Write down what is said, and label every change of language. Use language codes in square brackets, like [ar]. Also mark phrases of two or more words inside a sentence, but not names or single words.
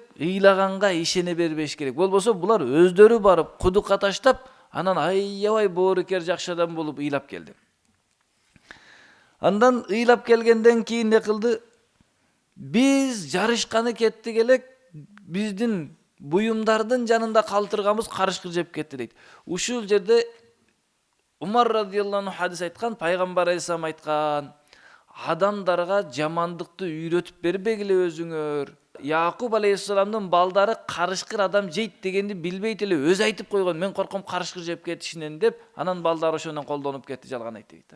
[ky] Ыйлаганга ишене бербеш керек. Болбосо булар өздөрү барып кудукка таштап, анан аябай боорукер жакшы адам болуп ыйлап келди. Андан ыйлап келгенден кийин не кылды? Биз жарышканы кеттик элек, биздин буюмдардын жанында калтырганбыз карышкыр жеп кетти дейт. Ушул жерде Умар [ar] رضي الله عنه [ky] хадис айткан, пайгамбар алейхисалам айткан, адамдарга жамандыкты үйрөтүп бербегиле өзүңөр. Якуб алейхисаламдын балдары карышкыр адам жейт дегенди билбейт эле өзү айтып койгон, мен корком карышкыр жеп кетишинен деп, анан балдары ошондон колдонуп кетти, жалган айтты дейт.